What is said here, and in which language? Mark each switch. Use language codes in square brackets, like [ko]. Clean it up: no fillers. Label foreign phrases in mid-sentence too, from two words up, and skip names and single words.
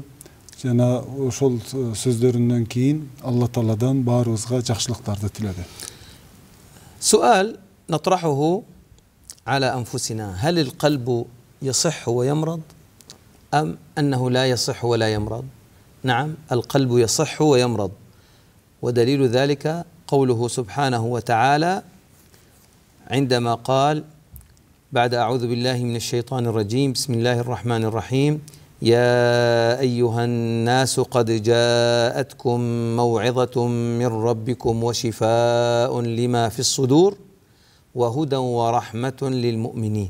[ky] Жана ошол сөздөрүнөн кийин Алла Тааладан баарыбызга жакшылыктарды тиледи. [ar] سؤال نطرحه على أنفسنا: هل القلب يصح ويمرض أم أنه لا يصح ولا يمرض؟ نعم، القلب يصح ويمرض، ودليل ذلك قوله سبحانه وتعالى عندما قال بعد أعوذ بالله من الشيطان الرجيم: بسم الله الرحمن الرحيم، يا أيها الناس قد جاءتكم موعظة من ربكم وشفاء لما في الصدور وهدى ورحمة للمؤمنين.